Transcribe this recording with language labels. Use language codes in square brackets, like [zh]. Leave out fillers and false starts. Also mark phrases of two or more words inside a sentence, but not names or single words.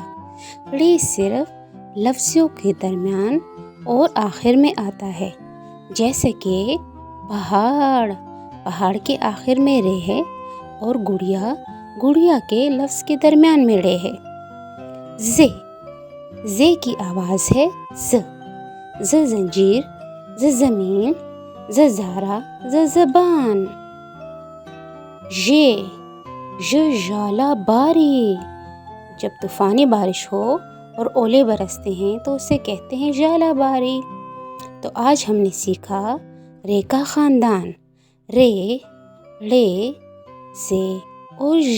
[ur] ڑے صرف لفظوں کے درمیان اور آخر میں آتا ہے، جیسے کہ پہاڑ، پہاڑ کے آخر میں رے ہے، اور گڑیا، گڑیا کے لفظ کے درمیان میں ڑے ہے۔ زے، زے کی آواز ہے ز۔ ز زنجیر، ز زمین، ز زہرا، ز زبان۔ ژ، ژ ژالہ باری۔ جب طوفانی بارش ہو اور اولے برستے ہیں تو اسے کہتے ہیں ژالہ باری۔ تو آج ہم نے سیکھا رے کا خاندان، رے، ڑے، زے اور ژ۔